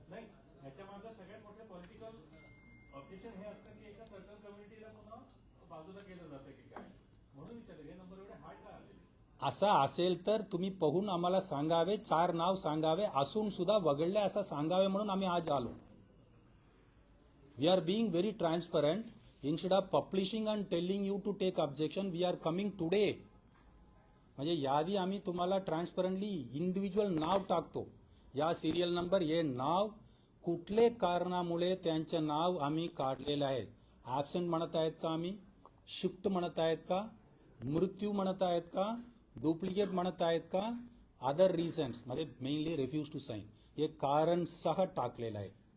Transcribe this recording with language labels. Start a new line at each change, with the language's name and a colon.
Marathi: नाही, याच्या मागे सगळ्यात मोठे पॉलिटिकल ऑब्जेक्शन हे असतं की एका सर्टन कम्युनिटीला पुन्हा बाजूला केलं जातं की काय, म्हणून विचारलं हे नंबर एवढे हार्ड का आले. असा असेल तर तुम्ही पाहून आम्हाला सांगावे, 4 नाव सांगावे, असून सुद्धा वगळले असं सांगावे म्हणून आम्ही आज आलो.
English: We are being very transparent. Instead of publishing and telling you to take objection, we are coming today.
Marathi: म्हणजे यादी आम्ही तुम्हाला ट्रान्सपरंटली इंडिव्हिज्युअल नाव टाकतो. या सिरियल नंबर हे नाव कुठले कारणामुळे त्यांचं नाव आम्ही काढलेलं आहे. ॲब्सेंट म्हणत आहेत का, आम्ही शिफ्ट म्हणत आहेत का, मृत्यू म्हणत आहेत का, डुप्लिकेट म्हणत आहेत का, अदर रिझन्स मध्ये मेनली रिफ्यूज टू साईन हे कारण सह टाकलेलं आहे.